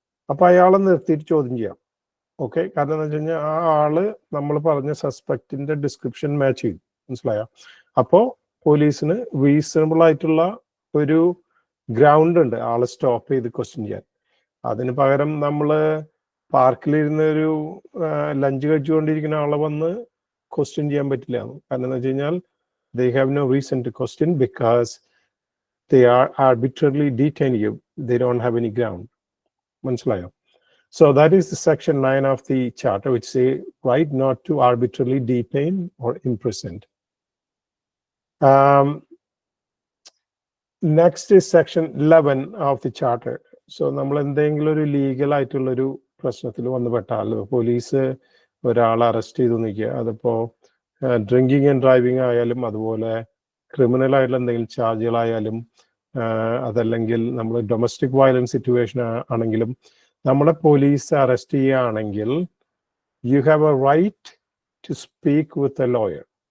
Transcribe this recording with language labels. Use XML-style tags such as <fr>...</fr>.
<ml>അപ്പൊ അയാളെ നിർത്തിയിട്ട് ചോദ്യം ചെയ്യാം. ഓക്കെ, കാരണം എന്താ വെച്ച് കഴിഞ്ഞാൽ ആ ആള് നമ്മൾ പറഞ്ഞ സസ്പെക്റ്റിന്റെ ഡിസ്ക്രിപ്ഷൻ മാച്ച് ചെയ്യും. മനസ്സിലായോ? അപ്പോ പോലീസിന് റീസണബിൾ ആയിട്ടുള്ള ഒരു ഗ്രൗണ്ട് ഉണ്ട് ആളെ സ്റ്റോപ്പ് ചെയ്ത് ക്വസ്റ്റ്യൻ ചെയ്യാൻ. അതിന് പകരം നമ്മള് പാർക്കിലിരുന്ന് ഒരു ലഞ്ച് കഴിച്ചുകൊണ്ടിരിക്കുന്ന ആളെ വന്ന് ക്വസ്റ്റ്യൻ ചെയ്യാൻ പറ്റില്ല. കാരണം എന്താ വെച്ച് കഴിഞ്ഞാൽ</ml> <en>they have no reason to question because they are arbitrarily detaining you. They don't have any ground.</en> <ml>മനസ്സിലായോ?</ml> <en>So that is the section 9 of the charter, which say right not to arbitrarily detain or imprison. Next is section 11 of the charter.</en> <ml>So നമ്മൾ എന്തെങ്കിലും ഒരു legal ആയിട്ടുള്ള ഒരു പ്രശ്നത്തിൽ വന്ന് പെട്ടാൽ police ഒരാളെ arrest ചെയ്തു നിൽക്കുക. അതിപ്പോ ഡ്രിങ്കിങ് ആൻഡ് ഡ്രൈവിംഗ് ആയാലും, അതുപോലെ ക്രിമിനൽ ആയിട്ടുള്ള എന്തെങ്കിലും ചാർജുകളായാലും, അതല്ലെങ്കിൽ നമ്മൾ ഡൊമസ്റ്റിക് വയലൻസ് സിറ്റുവേഷൻ ആണെങ്കിലും നമ്മളെ പോലീസ് അറസ്റ്റ് ചെയ്യുകയാണെങ്കിൽ</ml> <en>You have a right to speak with a lawyer.</en>